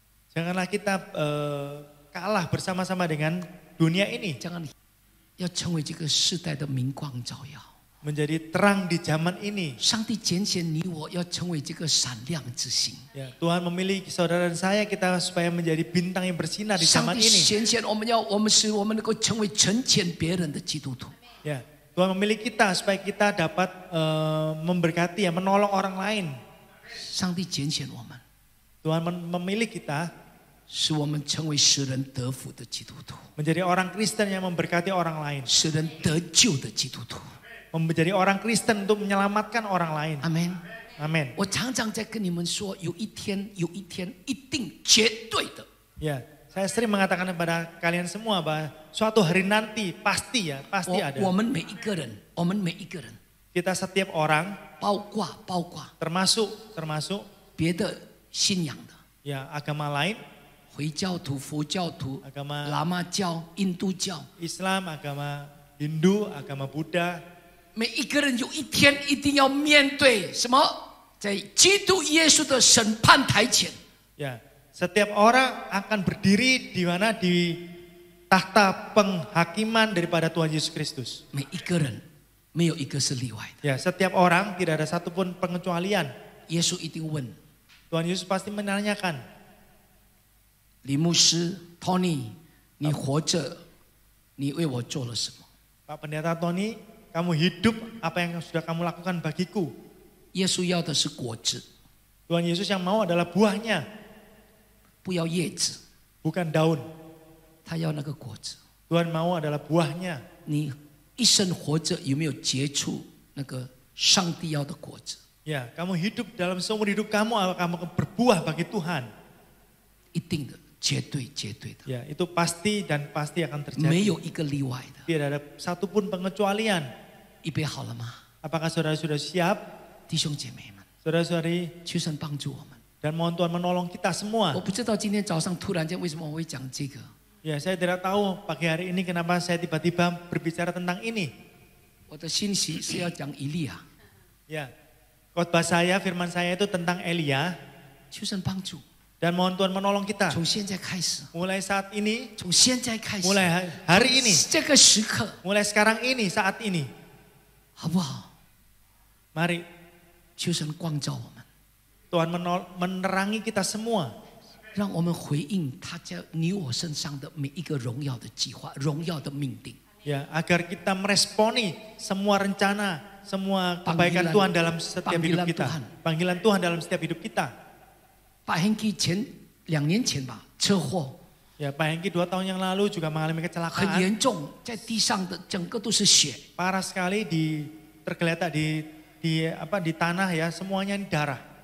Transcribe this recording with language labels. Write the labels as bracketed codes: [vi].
[id] Janganlah kita kalah bersama-sama dengan dunia ini. [zh] 将要成为这个世代的明光照耀。 [id] Menjadi terang di zaman ini. [zh] 上帝拣选你我，要成为这个闪亮之星。 [id] Ya, Tuhan memilih saudara dan saya kita supaya menjadi bintang yang bersinar di [zh] 上 [id] zaman [zh] 帝 [id] ini. [zh] 拣选我们使我们能够成为成全别人的基督徒。 [id] Ya, Tuhan memilih kita supaya kita dapat memberkati, ya, menolong orang lain. [zh] 上帝拣选我们， [id] Tuhan memilih kita [zh] 使我们成为使人得福的基督徒， [id] menjadi orang Kristen yang memberkati orang lain. [zh] 使人得救的基督徒。 [id] Menjadi orang Kristen untuk menyelamatkan orang lain. [zh] 阿门。 [id] Amin. [zh] 我常常在跟你们说，有一天，一定绝对的。 [id] Ya, saya sering mengatakan kepada kalian semua bahwa suatu hari nanti pasti ada. [zh] 我们每一个人， [id] Kita setiap orang [zh] 包括 [id] termasuk [zh] 别的信仰的， [id] ya agama lain, [zh] 回教徒、佛教徒、 [id] agama [zh] 喇嘛教、印度教， [id] Islam, agama Hindu, agama Buddha. [zh] 每一个人有一天一定要面对什么？在基督耶稣的审判台前。 [id] Ya, setiap orang akan berdiri di mana di tahta penghakiman daripada Tuhan Yesus Kristus. [zh] 每一个人没有一个是例外的。 [id] Ya, setiap orang tidak ada satupun pengecualian. [zh] 耶稣一定问 [id] Tuhan Yesus pasti menanyakan, [zh] 李牧师 Tony， 你活着，你为我做了什么？ [id] Pak Pendeta Tony, kamu hidup, apa yang sudah kamu lakukan bagiku? [zh] 耶稣要的是果子， [id] Tuhan Yesus yang mau adalah buahnya, [zh] 不要叶子， [id] bukan daun. [zh] 他要那个果子。 [id] Tuhan mau adalah buahnya. [zh] 你一生活着有没有结出那个上帝要的果子？ [id] Ya, kamu hidup dalam seumur hidup kamu, apa kamu berbuah bagi Tuhan? [zh] 一定的，绝对的， [id] Ya, itu pasti dan pasti akan [zh] 没 [id] terjadi. [zh] 有一个例外的。 [id] Tidak ada satupun pengecualian. [zh] 预备好了吗， [id] Apakah saudara sudah siap? [zh] 弟兄姐妹们？ [id] Saudara-saudari, [zh] 求神帮助我们。 [id] dan mohon Tuhan menolong kita [zh] 我 [id] semua. [zh] 不知道今天早上突然间为什么我会讲这个。 [id] Ya, saya tidak tahu pagi hari ini kenapa saya tiba-tiba berbicara tentang ini. [zh] 我的信息是要讲以利亚， [id] Ya, khotbah saya, firman saya itu tentang Elia. [zh] 求神帮助。 [id] Dan mohon Tuhan menolong kita. [zh] 从现在开始， [id] Mulai saat ini, [zh] 从现在开始， [id] mulai hari ini, [zh] 这个时刻， [id] mulai sekarang ini, saat ini. [zh] 好不好？ [id] Mari [zh] 求神光照我们， [id] Tuhan menerangi kita semua. [zh] 让我们回应他在你我身上的每一个荣耀的计划、荣耀的命定。 [id] Ya, agar kita meresponi semua rencana, semua kebaikan Tuhan dalam setiap hidup kita. Panggilan Tuhan dalam setiap hidup kita. [zh] Pak Hengki 2年前吧，车祸 [id] Ya, Pak Hengki 2 tahun yang lalu juga mengalami [zh] 很 [id] kecelakaan. [zh] 严重，在地上的整个都是血。 [id] Parah sekali tergeletak di tanah ya, semuanya ini darah.